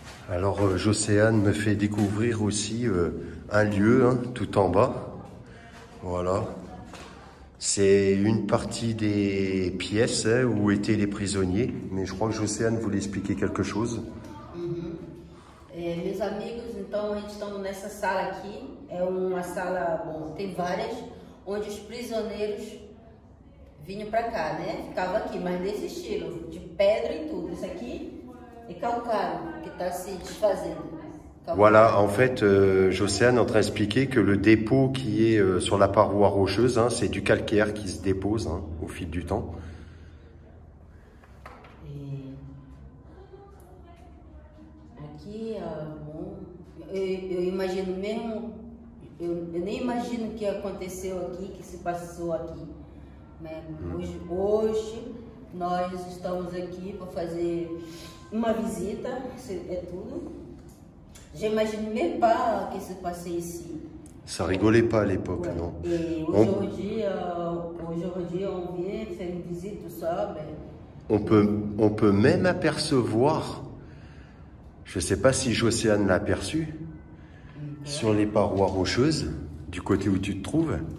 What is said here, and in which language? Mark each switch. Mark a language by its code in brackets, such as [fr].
[fr] Alors, Jocéane me fait découvrir aussi un lieu, hein, tout en bas. Voilà. C'est une partie des pièces où étaient les prisonniers. Mais je crois que Jocéane voulait expliquer quelque chose. [pt] Meus amigos, então a gente estamos nessa sala aqui. É uma sala, bom, tem várias, onde os prisioneiros vinham para cá, né? Ficava aqui, mas desse estilo, de pedra e tudo. Isso aqui é calcário, que está se desfazendo. [fr] Voilà, en fait, Jocéane est en train d'expliquer que le dépôt qui est sur la paroi rocheuse, hein, c'est du calcaire qui se dépose hein, au fil du temps. [pt] Aqui, bom, eu imagino mesmo, eu nem imagino o que aconteceu aqui, que se passou aqui. Né? Hoje nós estamos aqui para fazer uma visita, é tudo. [fr] J'imagine même pas que se passait ici. Ça rigolait pas à l'époque, ouais. Non. Et aujourd'hui, on vient faire une visite, tout ça. Ben... On peut même apercevoir, je ne sais pas si Jocéane l'a aperçu, sur les parois rocheuses, du côté où tu te trouves.